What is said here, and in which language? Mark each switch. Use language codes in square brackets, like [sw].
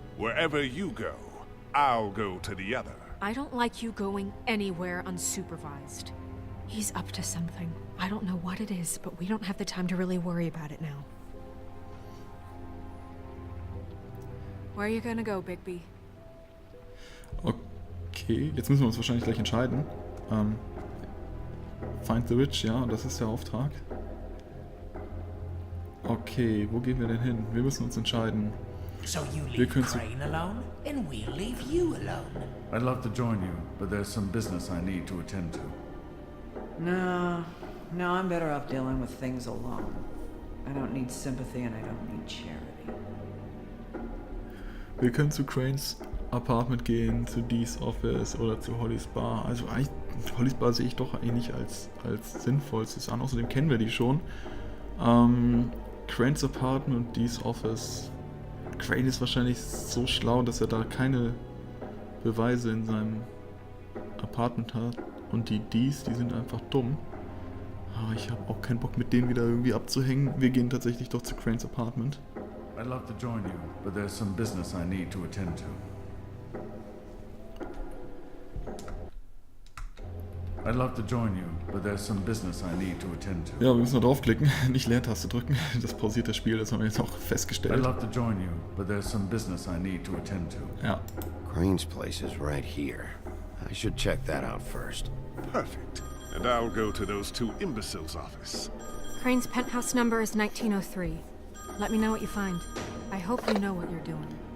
[en] Wherever you go, I'll go to the other. I don't like you going anywhere unsupervised. He's up to something. I don't know what it is, but we don't have the time to really worry about it now. Where are you gonna go, Bigby? [de] Okay, jetzt müssen wir uns wahrscheinlich gleich entscheiden. [en] Find the Witch, [de] ja, das ist der Auftrag. Okay, wo gehen wir denn hin? Wir müssen uns entscheiden. [en] So you [de] Wir [en] leave [de] können zu... [en] Crane alone, and we'll leave you alone. I'd love to join you, but there's some business I need to attend to. No, I'm better off dealing with things alone. I don't need sympathy and I don't need charity. [de] Wir können zu Cranes Apartment gehen, zu Dee's Office oder zu Hollys Bar. Also eigentlich, Hollys Bar sehe ich doch eigentlich als sinnvollstes an. Außerdem kennen wir die schon. Cranes Apartment und Dee's Office. Crane ist wahrscheinlich so schlau, dass er da keine Beweise in seinem Apartment hat. Und die Dees, die sind einfach dumm. Aber ich habe auch keinen Bock mit denen wieder irgendwie abzuhängen. Wir gehen tatsächlich doch zu Cranes Apartment. [en] I'd love to join you, but there's some business I need to attend to. I'd love to join you, but there's some business I need to attend to. [de] Ja, wir müssen da draufklicken, nicht Leertaste drücken. Das pausiert das Spiel, das haben wir jetzt auch festgestellt. [en] I'd love to join you, but there's some business I need to attend to. [de] Ja. [en] Crane's place is right here. I should check that out first. Perfect. And I'll go to those two imbeciles' office. Crane's penthouse number is 1903. Let me know what you find. I hope you know what you're doing.